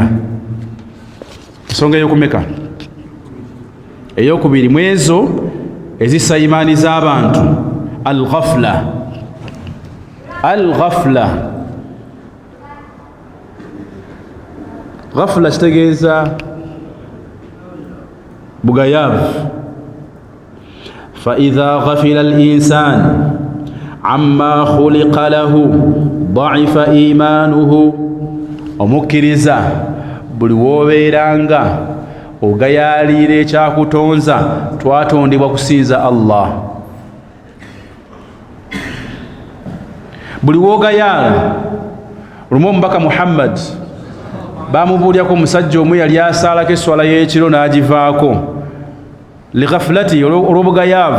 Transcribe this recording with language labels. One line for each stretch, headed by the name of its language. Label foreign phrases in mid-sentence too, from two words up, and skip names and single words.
Ganda: Ensonga ey'okumeka ey'okubiri mu ezo ezissa imaani z'abantu al-ghafla. Al-ghafla, ghafla kitegeeza bugayaavu.
Arabic: فإذا غفل الإنسان عما خلق له ضعف إيمانه.
Ganda: Omukkiriza buli w'obeeranga ogayaalira ekyakutonza, twatondebwa kusinza Allah. Buli w'ogayaala. Olumu omubaka Muhammad bamubuulyako omusajja omu yali asaalako esswala y'ekiro n'agivaako lighaflati, olw'obugayaavu.